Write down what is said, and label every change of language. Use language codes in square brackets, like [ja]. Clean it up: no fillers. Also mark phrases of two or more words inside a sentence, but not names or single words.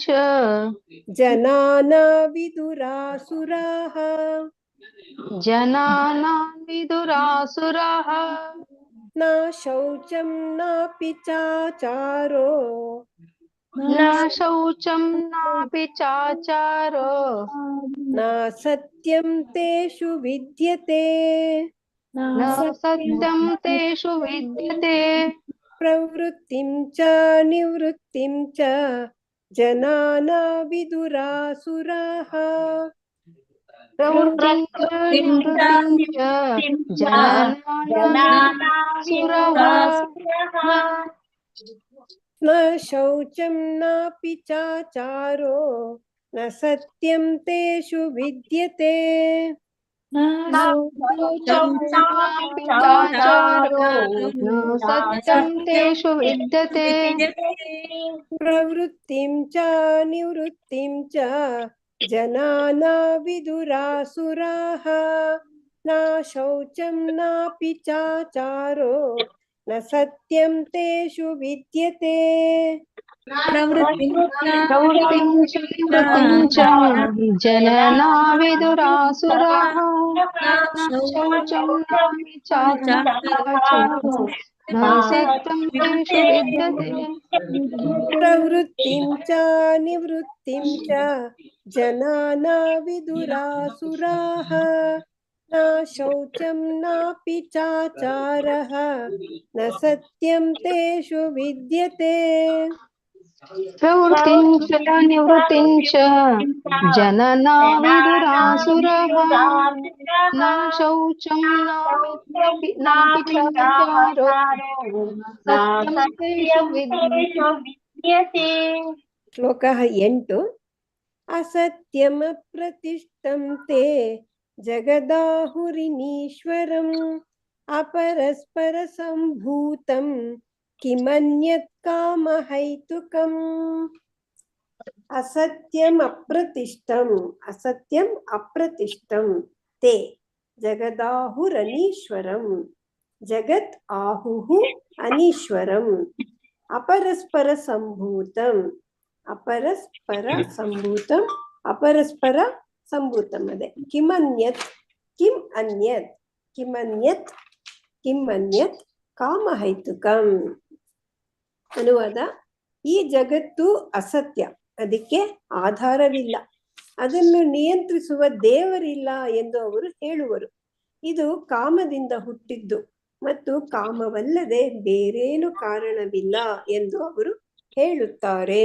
[sa] ಜನಾನ ವಿದುರಾಸುರಾಃ ಜನಾನಾಂ ವಿದುರಾಸುರಾಃ ನ ಶೌಚಂ ನಾಪಿ ಚಾಚಾರೋ ನ ಶೌಚಂ ನಾಪಿ ಚಾಚಾರೋ ನ ಸತ್ಯಂ ತೇಷು ವಿದ್ಯತೆ ನ ಸತ್ಯಂ ತೇಷು ವಿದ್ಯತೆ. ಪ್ರವೃತ್ತಿಂ ಚ ನಿವೃತ್ತಿಂ ಚ ಜನಾನ ವಿದುರಾಸುರಾಃ ಪ್ರವೃತ್ತಿಂಚ ನಿವೃತ್ತಿಂಚ ಜನಾನಾಂ ನ ಶೌಚಂ ನಾಪಿ ಚಾಚಾರೋ ನ ಸತ್ಯಂ ತೇಷು ವಿದ್ಯತೆ. ನ ಶೌಚಂ ನಾಪಿ ಚಾಚಾರೋ ನ ಸತ್ಯಂ ತೇಷು ವಿದ್ಯತೆ. ಪ್ರವೃತ್ತಿಂ ಚ ನಿವೃತ್ತಿಂ ಚ ಜನಾನ ವಿದುರಾಸುರಾಃ ನ ಶೌಚಂ ನಾಪಿ ಚಾಚಾರೋ ನ ಸತ್ಯಂ ತೇಷು ವಿದ್ಯತೆ. ಪ್ರವೃತ್ತಿಂಚ ನಿವೃತ್ತಿಂಚ ಜನಾನಾ ವಿದುರಾಸುರಾಃ ನ ಶೌಚಂ ನಾಪಿ ಚಾಚಾರೋ ನ ಸತ್ಯಂ ತೇಷು ವಿದ್ಯತೆ. ಪ್ರವೃತ್ತಿಂ ಚ ನಿವೃತ್ತಿಂ ಚ ಜನಾನ ವಿದುರಾಸುರಾಃ ನ ಶೌಚಂ ನಾಪಿ ಚಾಚಾರಃ ನ ಸತ್ಯಂ ತೇಷು ವಿದ್ಯತೆ. ಪ್ರವೃತ್ತಿಂಚ ನಿವೃತ್ತಿಂಚ ಜನಾನಾ ವಿದುರಾಸುರಾಃ ನ ಶೌಚಂ ನಾಪಿ ಚಾಚಾರೋ ನ ಸತ್ಯಂ ತೇಷು ವಿದ್ಯತೆ. ಶ್ಲೋಕ 8. ಅಸತ್ಯಮಪ್ರತಿಷ್ಠಂ ತೇ ಜಗದಾಹುರಿನೀಶ್ವರಂ ಅಪರಸ್ಪರ ಸಂಭೂತಂ ಕಿಮನ್ಯತ್ ಕಾಮಹೈತುಕಂ. ಅಸತ್ಯಂ ಅಪ್ರತಿಷ್ಠಂ ಅಸತ್ಯಂ ಅಪ್ರತಿಷ್ಠಂ ತೇ ಜಗದಾಹುರನೀಶ್ವರಂ ಜಗತ್ ಆಹುಹು ಅನೀಶ್ವರಂ ಅಪರಸ್ಪರ ಸಂಭೂತಂ ಅಪರಸ್ಪರ ಸಂಭೂತಂ ಅಪರಸ್ಪರ ಸಂಭೂತಂ ಅದೇ ಕಿಮನ್ಯತ್ ಕಿಂ ಅನ್ಯತ್ ಕಿಮನ್ಯತ್ ಕಿಂ ಅನ್ಯತ್ ಕಾಮಹೈತುಕಂ. [kn] ಅನುವಾದ: ಈ ಜಗತ್ತು ಅಸತ್ಯ, ಅದಕ್ಕೆ ಆಧಾರವಿಲ್ಲ, ಅದನ್ನು ನಿಯಂತ್ರಿಸುವ ದೇವರಿಲ್ಲ ಎಂದು ಅವರು ಹೇಳುವರು. ಇದು ಕಾಮದಿಂದ ಹುಟ್ಟಿದ್ದು ಮತ್ತು ಕಾಮವಲ್ಲದೆ ಬೇರೇನು ಕಾರಣವಿಲ್ಲ ಎಂದು ಅವರು ಹೇಳುತ್ತಾರೆ.